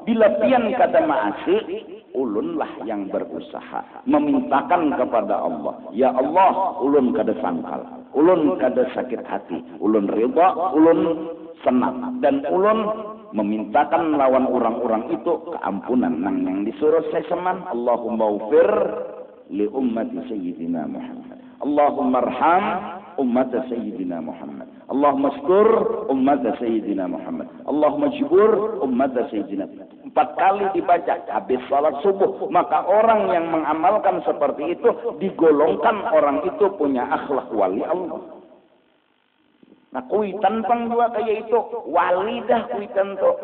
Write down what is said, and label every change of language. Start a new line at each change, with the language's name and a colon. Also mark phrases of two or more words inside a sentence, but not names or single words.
Banjar: Bila pian kada maasi, ulunlah yang berusaha memintakan kepada Allah.
Arabic: يا الله,
Banjar: ulun kada sangkal, ulun kada sakit hati, ulun ridha, ulun senang, dan ulun memintakan lawan orang-orang itu keampunan nang yang disuruh seseman.
Arabic: اللهم اغفر لأمة سيدنا محمد. اللهم ارحم أمة سيدنا محمد. اللهم اشكر أمة سيدنا محمد. اللهم اشكر أمة سيدنا.
Banjar: 4 kali dibaca habis salat subuh. Maka orang yang mengamalkan seperti itu digolongkan orang itu punya akhlak wali Allah. Nah kuitan pang juga kayak itu wali dah kuitan tuh.